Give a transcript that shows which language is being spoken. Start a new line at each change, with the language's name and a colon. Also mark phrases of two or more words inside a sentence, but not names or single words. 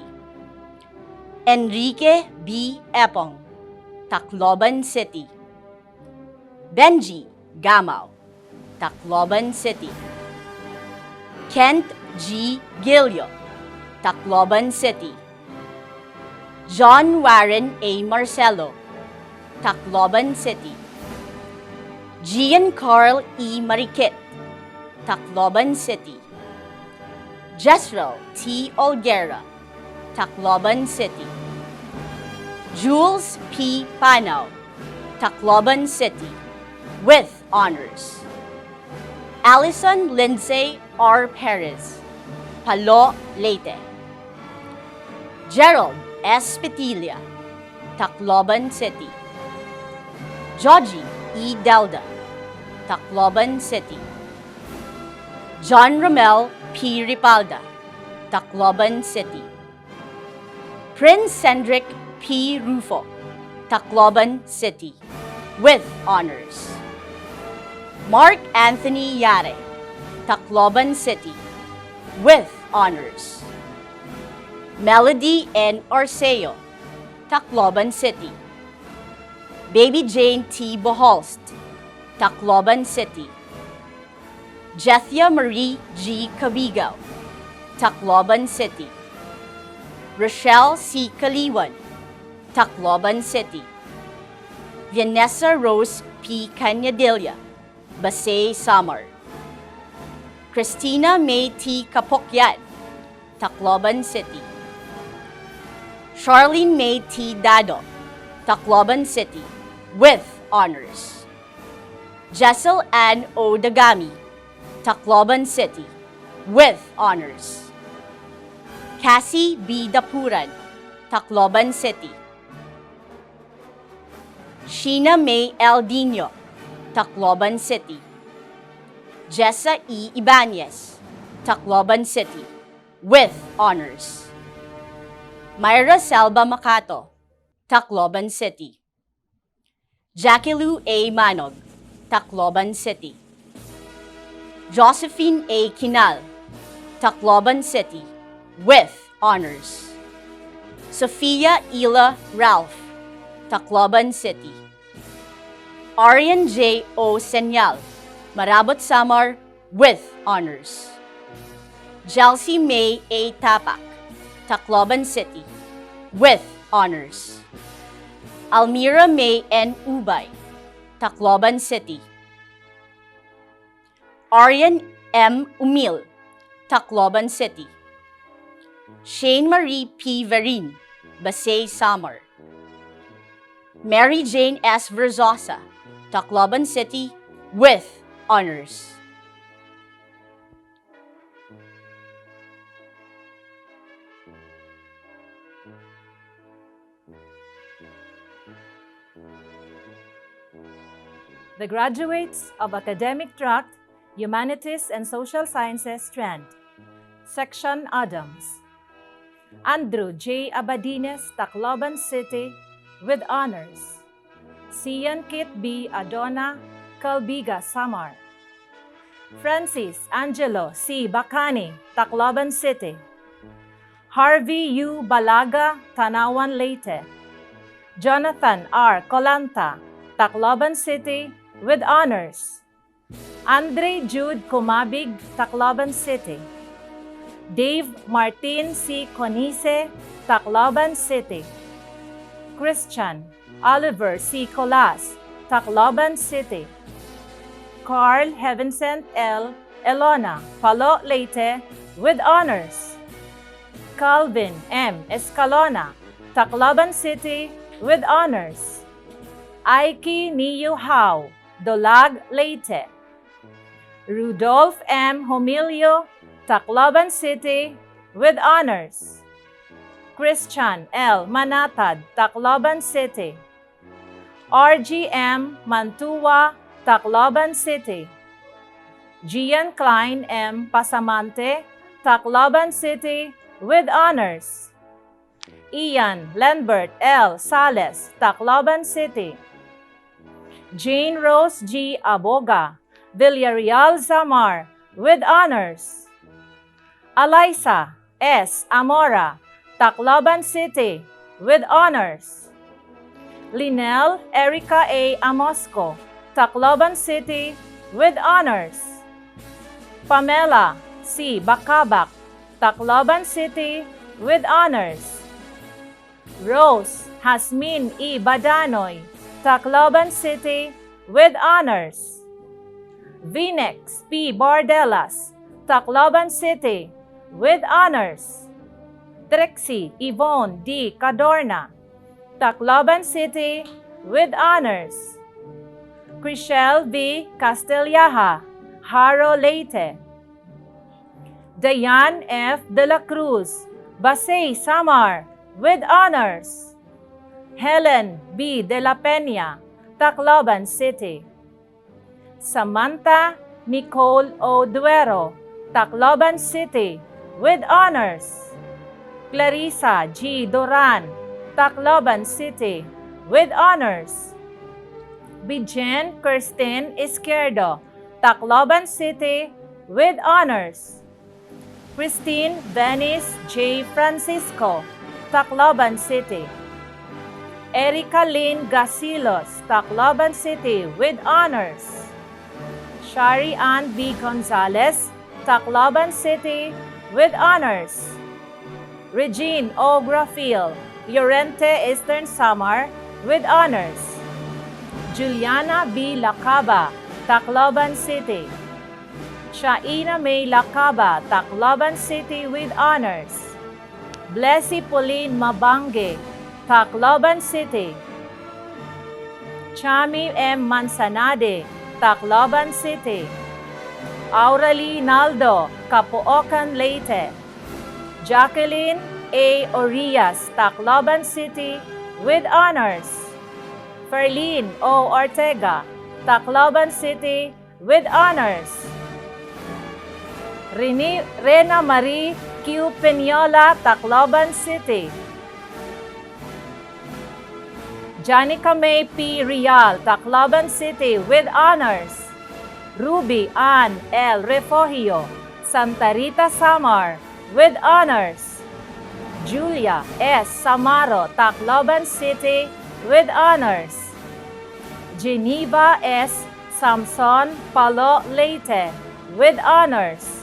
English: Enrique B. Epong, Tacloban City. Benji Gamao, Tacloban City. Kent G. Gilio, Tacloban City. John Warren A. Marcelo, Tacloban City. Gian Carl E. Mariquit, Tacloban City. Jezreel T. Olguera, Tacloban City. Jules P. Panao, Tacloban City, with honors. Allison Lindsay R. Perez, Palo, Leyte. Gerald S. Petilia, Tacloban City. Georgie E. Delda, Tacloban City. John Romel P. Ripalda, Tacloban City. Prince Cedric P. Rufo, Tacloban City, with honors. Mark Anthony Yare, Tacloban City, with honors. Melody N. Orseo, Tacloban City. Baby Jane T. Boholst, Tacloban City. Jethia Marie G. Cabigaw, Tacloban City. Rochelle C. Kaliwan, Tacloban City. Vanessa Rose P. Canyadilla, Basay, Samar. Christina May T. Kapokyan, Tacloban City. Charlene May T. Dado, Tacloban City, with honors. Jessel Ann O. Dagami, Tacloban City, with honors. Cassie B. Dapuran, Tacloban City. Sheena May Eldino, Tacloban City. Jessa E. Ibanez, Tacloban City, with honors. Myra Selva Macato, Tacloban City. Jackie Lou A. Manog, Tacloban City. Josephine A. Kinal, Tacloban City, with honors. Sophia Ila Ralph, Tacloban City. Arian J. O. Senyal, Marabot Samar, with honors. Chelsea May A. Tapak, Tacloban City, with honors. Almira May N. Ubay, Tacloban City. Arian M. Umil, Tacloban City. Shane Marie P. Verin, Basay Samar. Mary Jane S. Verzosa, Tacloban City, with honors. The graduates of Academic Track, Humanities and Social Sciences Strand, Section Adams. Andrew J. Abadines, Tacloban City, with honors. Sian Kit B. Adona, Calbiga, Samar. Francis Angelo C. Bacani, Tacloban City. Harvey U. Balaga, Tanawan, Leyte. Jonathan R. Colanta, Tacloban City, with honors. Andre Jude Kumabig, Tacloban City. Dave Martin C. Conise, Tacloban City. Christian Oliver C. Colas, Tacloban City. Carl Heavincent L. Elona, Palo, Leyte, with honors. Calvin M. Escalona, Tacloban City, with honors. Aiki Niyu Hao, Dolag, Leyte. Rudolph M. Homilio, Tacloban City, with honors. Christian L. Manatad, Tacloban City. RGM Mantua, Tacloban City. Gian Klein M. Pasamante, Tacloban City, with honors. Ian Lambert L. Sales, Tacloban City. Jane Rose G. Aboga, Villarreal, Samar, with honors. Alyssa S. Amora, Tacloban City, with honors. Linel Erica A. Amosco, Tacloban City, with honors. Pamela C. Bakabak, Tacloban City, with honors. Rose Hasmin E. Badanoy, Tacloban City, with honors. Vinex P. Bordelas, Tacloban City, with honors. Trixie Yvonne D. Cadorna, Tacloban City, with honors. Chriselle V. Castellaha, Haro, Leyte. Dayan F. De La Cruz, Basay, Samar, with honors. Helen B. De La Peña, Tacloban City. Samantha Nicole O. Duero, Tacloban City, with honors. Clarissa G. Duran, Tacloban City, with honors. Bijen Kirsten Izquierdo, Tacloban City, with honors. Christine Venice J. Francisco, Tacloban City. Erica Lynn Gasilos, Tacloban City, with honors. Shari Ann B. Gonzalez, Tacloban City, with honors. Regine O. Grafil, Llorente, Eastern Samar, with honors. Juliana B. Lacaba, Tacloban City. Shaina May Lacaba, Tacloban City, with honors. Blessy Pauline Mabange, Tacloban City. Chami M. Mansanade, Tacloban City. Auralie Naldo, Capoocan, Leyte. Jacqueline A. Orias, Tacloban City, with honors. Ferlin O. Ortega, Tacloban City, with honors. Rena Marie Q. Peñola, Tacloban City. Janica May P. Rial, Tacloban City, with honors. Ruby Ann L. Refugio, Santa Rita, Samar, with honors. Julia S. Samaro, Tacloban City, with honors. Geneva S. Samson Palo, Leyte, with honors.